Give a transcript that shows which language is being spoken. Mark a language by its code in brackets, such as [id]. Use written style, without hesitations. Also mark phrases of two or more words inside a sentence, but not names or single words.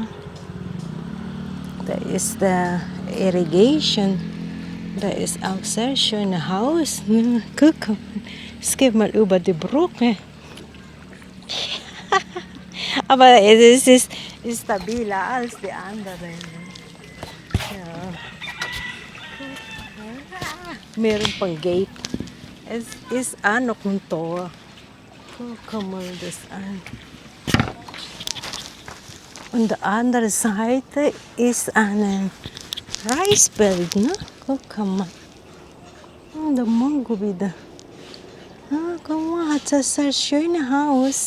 [de] Da ist der Irrigation. Da ist auch sehr schönes Haus. Ne? Guck. Jetzt geh mal über die Brücke. Aber es ist stabiler als die anderen. Ja. [tl] Meron pang gate. [de] Es ist [tl] ano kung [de] Tor. Guck mal das an. Und die andere Seite ist ein Reisfeld, ne? Guck mal. Und der Mango wieder. Guck mal, hat das ein schönes Haus.